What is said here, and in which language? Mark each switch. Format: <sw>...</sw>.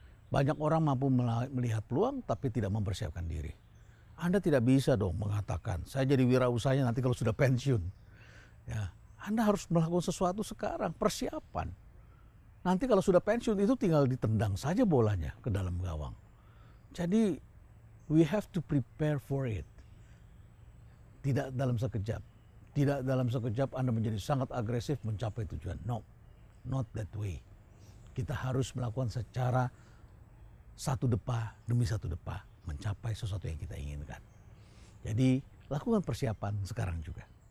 <id>Banyak orang mampu melihat peluang tapi tidak mempersiapkan diri. Anda tidak bisa dong mengatakan, saya jadi wirausahanya nanti kalau sudah pensiun. Ya, Anda harus melakukan sesuatu sekarang, persiapan. Nanti kalau sudah pensiun itu tinggal ditendang saja bolanya ke dalam gawang. Jadi,</id> <en>we have to prepare for it.</en> <id>Tidak dalam sekejap. Tidak dalam sekejap Anda menjadi sangat agresif mencapai tujuan.</id> <en>No, not that way.</en> <id>Kita harus melakukan secara 1 depa demi 1 depa mencapai sesuatu yang kita inginkan. Jadi lakukan persiapan sekarang juga.</id>